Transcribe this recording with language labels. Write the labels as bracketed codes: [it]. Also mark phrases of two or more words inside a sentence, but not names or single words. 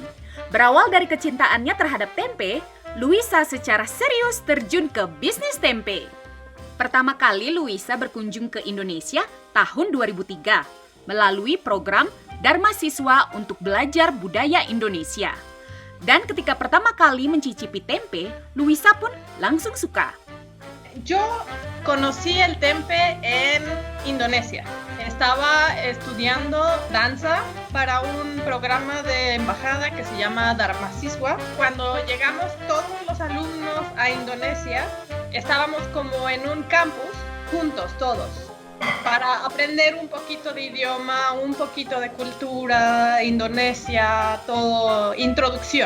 [id] Berawal dari kecintaannya terhadap tempe, Luisa secara serius terjun ke bisnis tempe. Pertama kali Luisa berkunjung ke Indonesia tahun 2003 melalui program Dharma Siswa untuk belajar budaya Indonesia. Dan ketika pertama kali mencicipi tempe, Luisa pun langsung suka. [es] Yo conocí el tempe en Indonesia. Estaba estudiando danza para un programa de embajada que se llama Dharma Siswa. Cuando llegamos todos los alumnos a Indonesia, estábamos como en un campus juntos todos para aprender un poquito de idioma, un poquito de cultura, Indonesia, todo, introducción.